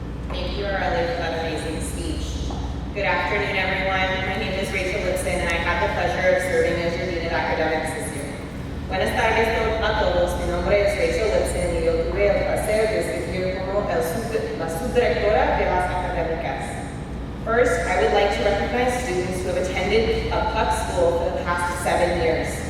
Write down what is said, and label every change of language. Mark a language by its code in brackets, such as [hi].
[en] Thank you, Aurelia, for that amazing speech. Good afternoon, everyone. My name is Rachel Lipson, and I have the pleasure of serving as your Dean of Academics this year. [es] Buenas tardes a todos. Mi nombre es Rachel Lipson, y yo tuve el placer de servir como la subdirectora de las académicas. [en] First, I would like to recognize students who have attended a PUC school for the past 7 years.